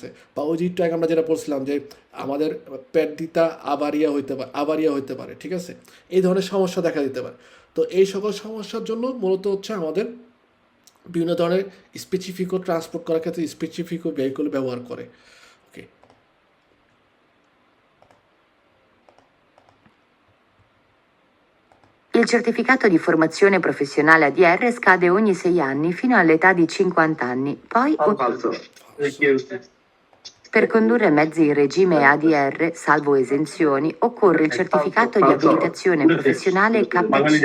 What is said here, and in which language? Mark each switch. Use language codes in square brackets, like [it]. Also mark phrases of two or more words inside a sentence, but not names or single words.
[bn] বা ওই জিনিসটা আমরা যেটা বলছিলাম যে আমাদের পেট দিতা আবারিয়া হইতে পারে, ঠিক আছে, এই ধরনের সমস্যা দেখা দিতে পারে। তো এই সকল সমস্যার জন্য মূলত হচ্ছে আমাদের বিভিন্ন ধরনের স্পেসিফিকও ট্রান্সপোর্ট করার ক্ষেত্রে স্পেসিফিকও ভেহিকুল ব্যবহার করে। ওকে, [it] Il certificato di formazione professionale ADR scade ogni 6 anni fino all'età di 50 anni. Poi, Falso. per condurre mezzi in regime ADR, salvo esenzioni, occorre il certificato di abilitazione professionale KC.